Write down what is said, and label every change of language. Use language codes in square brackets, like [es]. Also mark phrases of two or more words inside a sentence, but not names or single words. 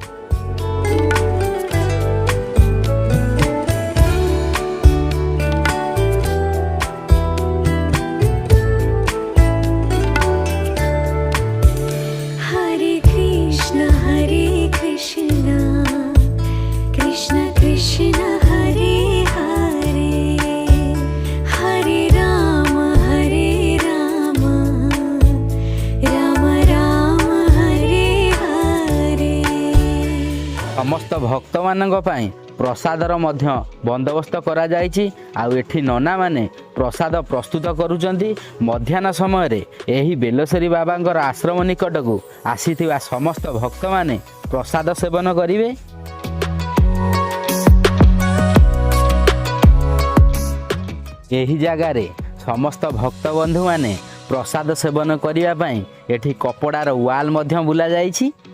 [sa] हरे कृष्ण कृष्ण कृष्ण हरे हरे हरे राम राम राम हरे हरे। [or] ସମସ୍ତ ଭକ୍ତ ମାନଙ୍କ ପାଇଁ ପ୍ରସାଦର ମଧ୍ୟ ବନ୍ଦୋବସ୍ତ କରା ଯାଇଛି। ଆଉ ଏଠି ନନା ମାନେ ପ୍ରସାଦ ପ୍ରସ୍ତୁତ କରୁଛନ୍ତି। ମଧ୍ୟାହ୍ନ ସମୟ ରେ ଏହି ବେଲଶ୍ରୀ ବାବାଙ୍କର ଆଶ୍ରମ ନିକଟ କୁ ଆସିଥିବା ସମସ୍ତ ଭକ୍ତ ମାନେ ପ୍ରସାଦ ସେବନ କରିବେ। ଏହି ଜାଗା ରେ ସମସ୍ତ ଭକ୍ତ ବନ୍ଧୁ ମାନେ ପ୍ରସାଦ ସେବନ କରିବା ପାଇଁ ଏଠି କପଡ଼ାର ୱାଲ ମଧ୍ୟ ବୁଲା ଯାଇଛି।